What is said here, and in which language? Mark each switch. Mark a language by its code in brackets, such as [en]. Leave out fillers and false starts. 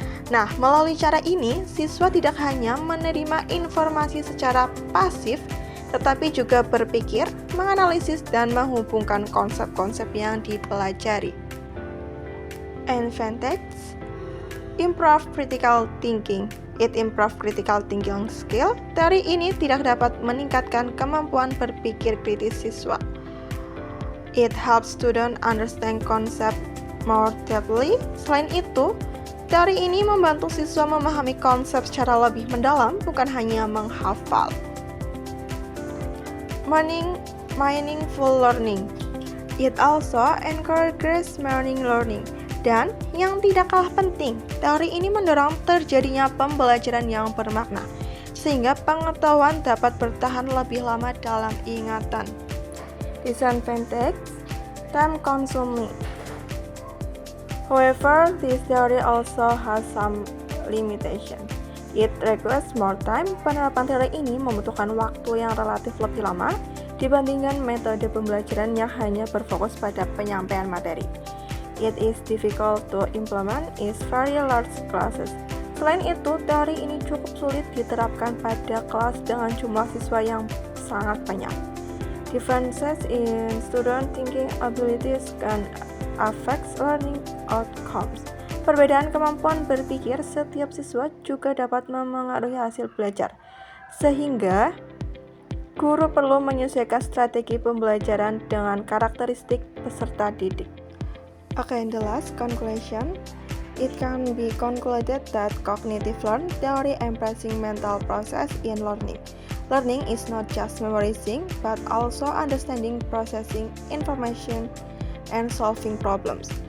[id] Nah, melalui cara ini, siswa tidak hanya menerima informasi secara pasif, tetapi juga berpikir, menganalisis, dan menghubungkan konsep-konsep yang dipelajari. [en] Advantage: improve critical thinking. It improve critical thinking skill. [id] Teori ini tidak dapat meningkatkan kemampuan berpikir kritis siswa. [en] It helps students understand concept more deeply. [id] Selain itu, teori ini membantu siswa memahami konsep secara lebih mendalam, bukan hanya menghafal. [en] Meaningful learning. It also encourages meaningful learning. [id] Dan yang tidak kalah penting, teori ini mendorong terjadinya pembelajaran yang bermakna, sehingga pengetahuan dapat bertahan lebih lama dalam ingatan. [en] Disadvantage: time consuming. However, this theory also has some limitation. It requires more time. [id] Penerapan teori ini membutuhkan waktu yang relatif lebih lama dibandingkan metode pembelajaran yang hanya berfokus pada penyampaian materi. [en] It is difficult to implement in very large classes. [id] Selain itu, teori ini cukup sulit diterapkan pada kelas dengan jumlah siswa yang sangat banyak. [en] Differences in student thinking abilities can affect learning outcomes. [id] Perbedaan kemampuan berpikir setiap siswa juga dapat memengaruhi hasil belajar, sehingga guru perlu menyesuaikan strategi pembelajaran dengan karakteristik peserta didik. [en] Okay, and the last conclusion, it can be concluded that cognitive learning theory embracing mental process in learning. Learning is not just memorizing, but also understanding, processing information, and solving problems.